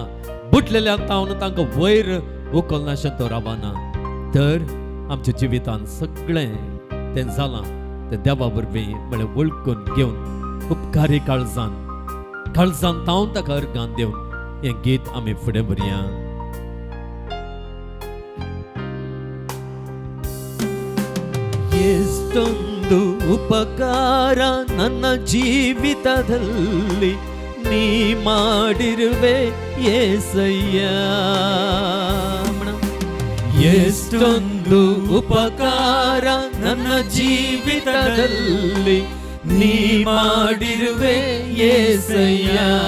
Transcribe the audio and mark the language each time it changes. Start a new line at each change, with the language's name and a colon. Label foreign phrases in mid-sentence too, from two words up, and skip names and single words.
Konkani: बुटलेल्या तावन तांकां वयर उखलनाशें तो रावना. तर आमच्या जिवितांत सगळें तें जालां तें देवा वरवीं म्हळ्यार वळखून घेवन उपकारी काळजान तावन ताका अर्गां दिवन हें गीत आमी फुडें व्हरया.
Kannada: ಎಷ್ಟೊಂದು ಉಪಕಾರ ನನ್ನ ಜೀವಿತದಲ್ಲಿ ನೀ ಮಾಡಿರುವೆ ಏಸಯ್ಯ. ಎಷ್ಟೊಂದು ಉಪಕಾರ ನನ್ನ ಜೀವಿತದಲ್ಲಿ ನೀ ಮಾಡಿರುವೆ ಏಸಯ್ಯ.